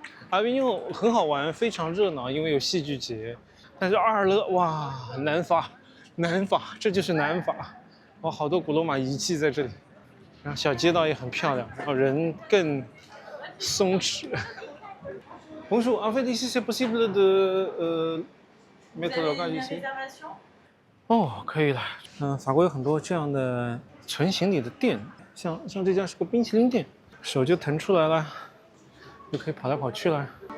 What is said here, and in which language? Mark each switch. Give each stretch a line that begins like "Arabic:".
Chinese: 阿维尼翁很好玩，非常热闹，因为有戏剧节。但是阿尔勒，哇，南法，这就是南法。哇，好多古罗马遗迹在这里，然后小街道也很漂亮，然后人更松弛。
French: Bonjour, en fait ici c'est possible de mettre le gars ici.
Chinese: 哦，可以了。法国有很多这样的纯行李的店，像这家是个冰淇淋店，手就腾出来了。就可以跑来跑去了。